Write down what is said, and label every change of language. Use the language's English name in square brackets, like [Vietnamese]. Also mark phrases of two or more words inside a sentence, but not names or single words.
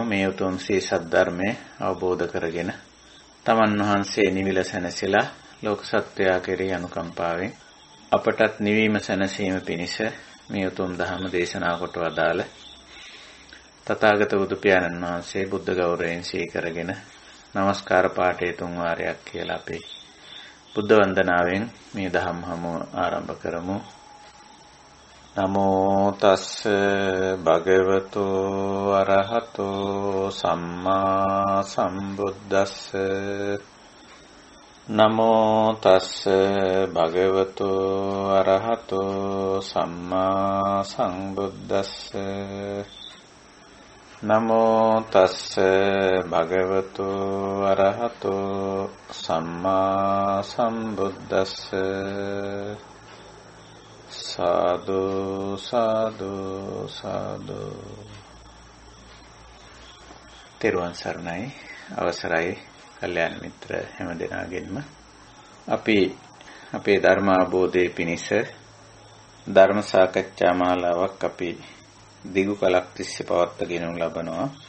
[Sinhala] මේ උතුම් ශ්‍රී සද්ධර්මයේ අවබෝධ කරගෙන තමන් වහන්සේ නිවිල සැනසෙලා ලෝක සත්වයා කෙරෙහි අනුකම්පාවෙන් අපටත් නිවීම සැනසීම පිණිස මේ උතුම් ධර්ම දේශනා කොට වදාළ තථාගත බුදු පියාණන් වහන්සේ බුද්ධ ගෞරවයෙන් සීකරගෙන නමස්කාර පාඨය 3 වාරයක් කියලා අපි බුද්ධ වන්දනාවෙන් මේ ධම්ම හමුව ආරම්භ කරමු. [Pali] නමෝ තස්ස භගවතු අරහතෝ සම්මා සම්බුද්දස්ස නමෝ තස්ස භගවතු අරහතෝ සම්මා සම්බුද්දස්ස නමෝ තස්ස භගවතු අරහතෝ සම්මා සම්බුද්දස්ස සාදු සාදු සාදු. [Sinhala] තෙරුවන් සරණයි. අවසරයි කල්යාණ මිත්‍ර හැමදෙනාගෙන්ම අපි අපේ ධර්ම අවබෝධයේ පිණිස ධර්ම සාකච්ඡා මාලාවක් අපි දිගු කලක් තිස්සේ පවත්වාගෙන ලබනවා.